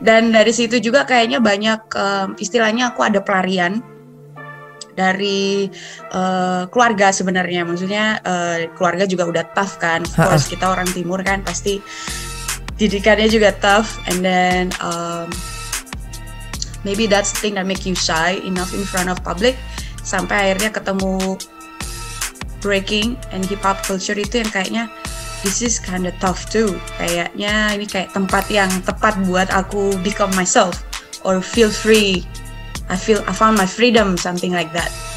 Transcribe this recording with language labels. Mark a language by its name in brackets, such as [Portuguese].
[Indonesian] Dan dari situ juga kayaknya banyak istilahnya aku ada pelarian dari keluarga sebenarnya. Maksudnya keluarga juga udah tough kan. [English] Of course [Indonesian] kita orang timur kan pasti didikannya juga tough. [English] And then maybe that's the thing that make you shy enough in front of public. [Indonesian] Sampai akhirnya ketemu breaking and hip hop culture itu yang kayaknya [English] this is kinda tough too. [Indonesian] Kayaknya ini kayak tempat yang tepat buat aku [English] become myself or feel free. I found my freedom, something like that.